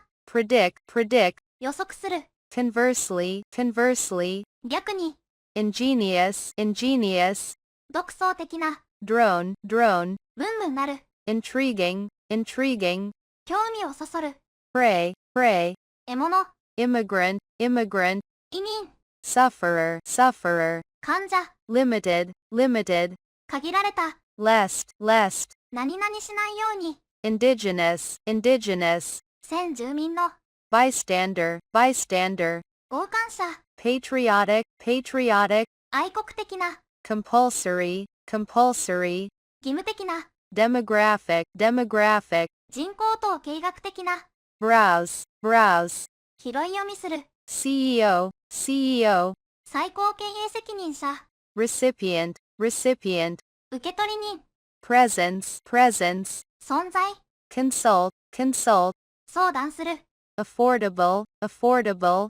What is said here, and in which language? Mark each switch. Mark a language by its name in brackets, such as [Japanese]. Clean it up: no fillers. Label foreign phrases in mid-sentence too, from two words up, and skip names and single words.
[English] predict, predict, [Japanese] 予測する、 [English] conversely, conversely, [Japanese] 逆に、 [English] ingenious, ingenious, [Japanese] 独創的な、 [English] drone, drone, [Japanese] ブンブンなる、 [English] intriguing, intriguing, [Japanese] 興味をそそる、 [English] prey, prey, [Japanese] 獲物、 [English] immigrant, immigrant, [Japanese] 移民、 [English] sufferer, sufferer, [Japanese] 患者、 [English] limited, limited, [Japanese] 限られた、 [English] lest, lest, [Japanese] 何々しないように、 [English] indigenous, indigenous, [Japanese] 先住民の、 [English] bystander, bystander, [Japanese] 傍観者、 [English] patriotic, patriotic, [Japanese] 愛国的な、 [English] compulsory, compulsory, [Japanese] 義務的な、 [English] demographic, demographic, [Japanese] 人口等計画的な、 [English] browse, browse, [Japanese] 拾い読みする、 [English] CEO, CEO, [Japanese] 最高経営責任者、 [English] recipient, recipient, [Japanese] 受取人、 [English] presence, presence, [Japanese] 存在、 [English] consult, consult, [Japanese] 相談する、 [English] affordable, affordable,